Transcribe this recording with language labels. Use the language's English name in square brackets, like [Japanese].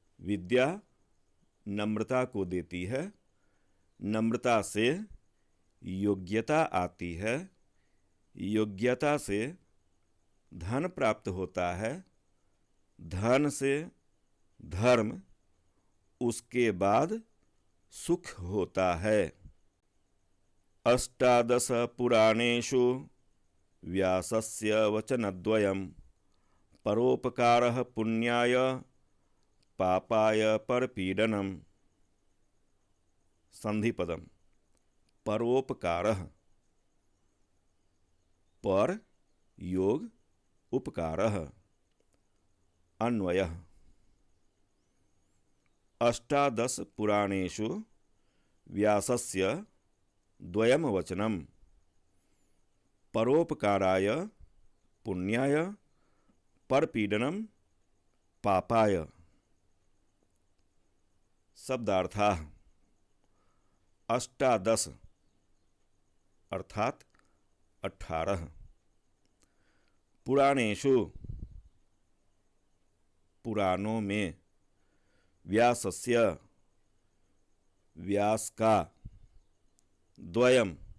[Hindi] विद्या नम्रता को देती है, नम्रता से योग्यता आती है, योग्यता से धन प्राप्त होता है, धन से धर्म, उसके बाद सुख होता है। [Sanskrit] अष्टादश पुराणेषु व्यासस्य वचनद्वयम् परोपकारः पुण्याय पापाय परपीडनम्। संधिपदम्। परोपकारः, पर योग उपकारः। अन्वयः। अष्टादश पुराणेषु व्यासस्य द्वयम् वचनम् परोपकाराय पुण्याय परपीडनम् पापाय। शब्दार्थाः। अष्टादश अर्थात 18, पुराणेषु [Hindi] पुराणों में, [Sanskrit] व्यासस्य [Hindi] व्यास का, [Sanskrit] द्वयम्